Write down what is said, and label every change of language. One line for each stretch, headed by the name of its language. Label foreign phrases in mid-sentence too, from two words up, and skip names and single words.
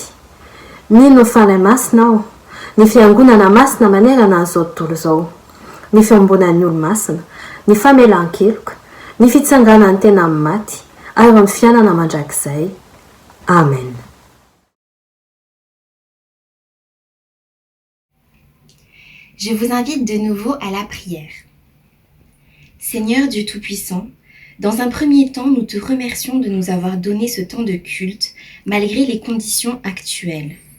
Malagasy: Mino fanahy masina aho, ny fiangonana masina manerana an'izao tontolo izao, ny fiambonan'ny olo masina, ny famelan-keloka, ny fitsanganan'ny tena amin'ny maty, ary amin'ny fiainana mandrakizay. Amen.
French: Je vous invite de nouveau à la prière. Seigneur Dieu Tout-Puissant, dans un premier temps, nous te remercions de nous avoir donné ce temps de culte malgré les conditions actuelles.